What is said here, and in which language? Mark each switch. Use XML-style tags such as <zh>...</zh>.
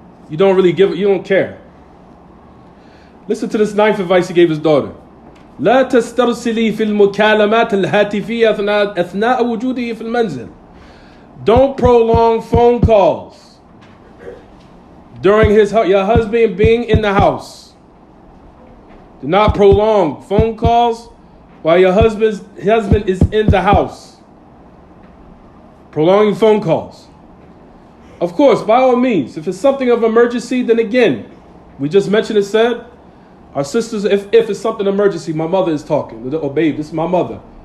<en>You don't care. Listen to this 9th advice he gave his daughter.</en> <ar>لا تسترسلي في المكالمات الهاتفية أثناء وجوده في المنزل.</ar> <en>Don't prolong phone calls during your husband being in the house. Do not prolong phone calls while your husband is in the house. Prolonging phone calls. Of course, by all means, if it's something of emergency, then again, we just mentioned it said, our sisters, if it's something emergency, my mother is talking. Oh, babe, this is my mother.</en>